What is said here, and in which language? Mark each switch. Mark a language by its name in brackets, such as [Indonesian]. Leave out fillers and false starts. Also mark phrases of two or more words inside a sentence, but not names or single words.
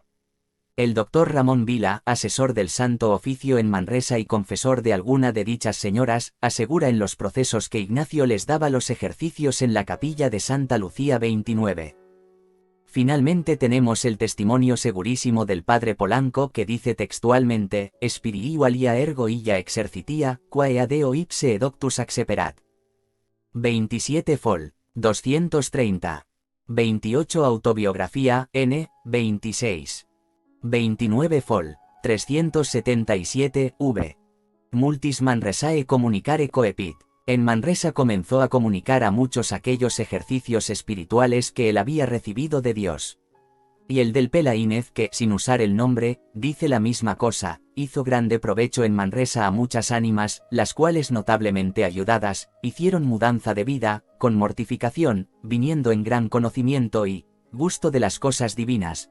[Spanish] El doctor Ramón Vila, asesor del Santo Oficio en Manresa y confesor de alguna de dichas señoras, asegura en los procesos que Ignacio les daba los ejercicios en la capilla de Santa Lucía 29. Finalmente tenemos el testimonio segurísimo del padre Polanco que dice textualmente: [Latin] Spiriualia ergo illa exercitia, quae adeo ipse edoctus acceperat. [Spanish] 27 Fol. 230. 28 Autobiografía, N. 26. 29 Fol. 377, v. [Latin] Multis Manresae comunicare coepit. [Spanish] En Manresa comenzó a comunicar a muchos aquellos ejercicios espirituales que él había recibido de Dios. Y el del Pelaínez que, sin usar el nombre, dice la misma cosa, hizo grande provecho en Manresa a muchas ánimas, las cuales notablemente ayudadas, hicieron mudanza de vida, con mortificación, viniendo en gran conocimiento y gusto de las cosas divinas.